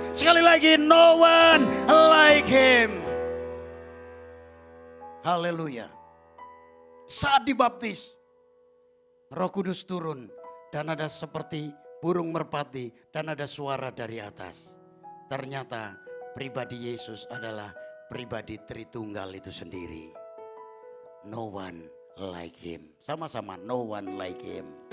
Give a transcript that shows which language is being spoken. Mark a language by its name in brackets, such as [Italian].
[Indonesian] Sekali lagi, [English] no one like him. [Indonesian] Haleluya. Saat dibaptis, Roh Kudus turun dan ada seperti burung merpati dan ada suara dari atas. Ternyata pribadi Yesus adalah pribadi Tritunggal itu sendiri. [English] no one like him. [Indonesian] Sama-sama, [English] no one like him.